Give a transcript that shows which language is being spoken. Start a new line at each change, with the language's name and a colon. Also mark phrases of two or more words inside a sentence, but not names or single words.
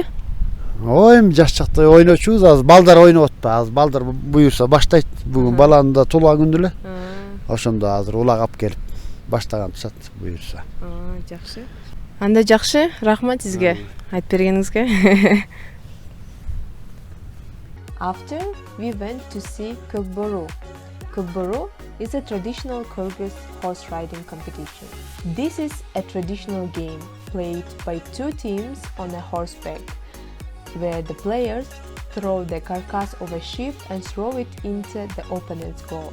Kyrgyz: Эми жаш чакта ойночубуз, азыр балдар ойноп атпайбы, азыр балдар буюрса баштайт. Бүгүн баланын да туулган күндү эле. Ошондо азыр улак алып келип баштаган турат буюрса. Жакшы. Анда жакшы, рахмат сизге айтып бергениңизге.
English: After we went to see Kökboru. Kökboru is a traditional Kyrgyz horse riding competition. This is a traditional game played by two teams on a horseback, where the players throw the carcass of a sheep and throw it into the opponent's goal.